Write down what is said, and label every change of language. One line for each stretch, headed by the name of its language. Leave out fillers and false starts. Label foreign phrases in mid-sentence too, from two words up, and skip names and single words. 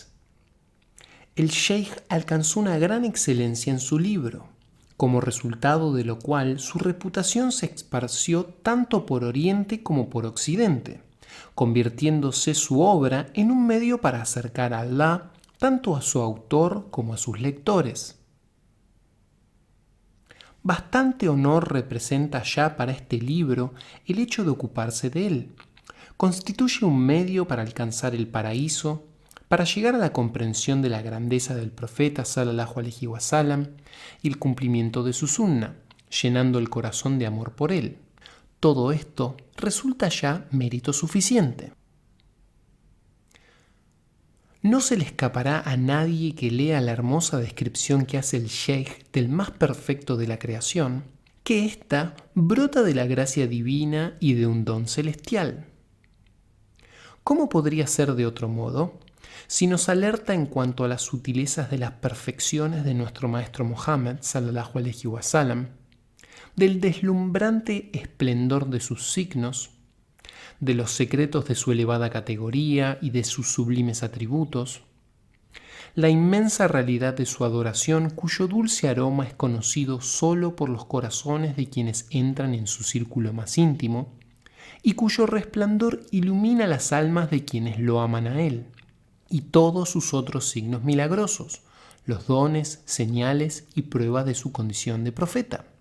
Spanish: El sheikh alcanzó una gran excelencia en su libro, como resultado de lo cual su reputación se esparció tanto por Oriente como por Occidente, convirtiéndose su obra en un medio para acercar a Alá tanto a su autor como a sus lectores. Bastante honor representa ya para este libro el hecho de ocuparse de él. Constituye un medio para alcanzar el paraíso, para llegar a la comprensión de la grandeza del profeta
Arabic: صلى الله عليه وسلم
Spanish: y el cumplimiento de su sunna, llenando el corazón de amor por él. Todo esto resulta ya mérito suficiente. No se le escapará a nadie que lea la hermosa descripción que hace el sheikh del más perfecto de la creación, que ésta brota de la gracia divina y de un don celestial. ¿Cómo podría ser de otro modo? Si nos alerta en cuanto a las sutilezas de las perfecciones de nuestro maestro Mohammed
Arabic: صلى الله عليه وسلم,
Spanish: del deslumbrante esplendor de sus signos, de los secretos de su elevada categoría y de sus sublimes atributos, la inmensa realidad de su adoración cuyo dulce aroma es conocido solo por los corazones de quienes entran en su círculo más íntimo y cuyo resplandor ilumina las almas de quienes lo aman a él, y todos sus otros signos milagrosos, los dones, señales y pruebas de su condición de profeta.